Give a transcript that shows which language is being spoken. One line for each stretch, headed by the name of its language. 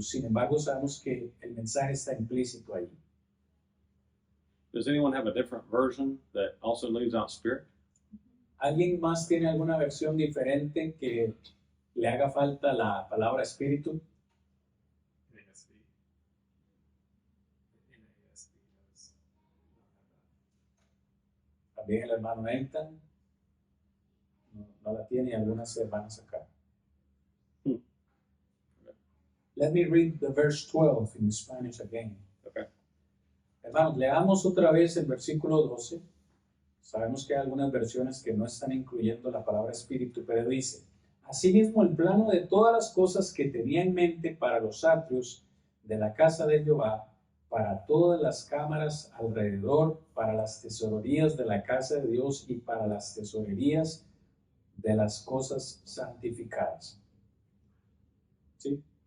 Spanish: Sin embargo, sabemos que el mensaje está implícito ahí.
English: Does anyone have a different version that also leaves out spirit?
Spanish: ¿Alguien más tiene alguna versión diferente que le haga falta la palabra espíritu? También el hermano Elton no la tiene, y algunas hermanas acá.
English: Let me read the verse 12 in Spanish again. Okay.
Spanish: Hermanos, leamos otra vez el versículo 12. Sabemos que hay algunas versiones que no están incluyendo la palabra espíritu, pero dice: asimismo, el plano de todas las cosas que tenía en mente para los atrios de la casa de Jehová, para todas las cámaras alrededor, para las tesorerías de la casa de Dios y para las tesorerías de las cosas santificadas. ¿Sí?